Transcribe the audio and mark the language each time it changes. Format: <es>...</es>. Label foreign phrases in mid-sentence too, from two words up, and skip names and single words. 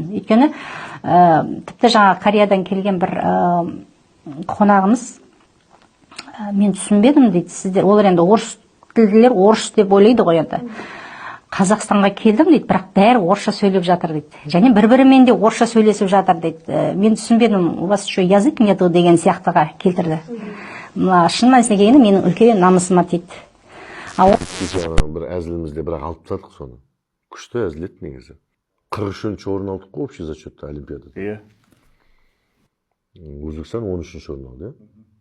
<kk>Өйткені тіпті жаңа Кореядан келген бір қонағымыз мен түсінбедім дейді, сіздер олар енді орыс тілділер, орыс деп ойлайды ғой енді. Қазақстанға келдім дейді, бірақ бәрі орысша сөйлеп жатыр дейді. Және бір-бірімен де орысша сөйлесіп жатыр дейді. Мен түсінбедім,</kk> <ru>у вас что, язык нету</ru> <kk>деген сияқтыға келтірді. Шын мәнісіне келгенде менің үлкен намысыма тиді. Бір әзілімізде бірақ алып тастадық соны. Күшті әзіл еді негізі. 43-ші орын алдық қой</kk> <ru>общий зачетта</ru> <kk>олимпиадада. Иә. Өзбекстан 13-ші орын алды, иә?</kk>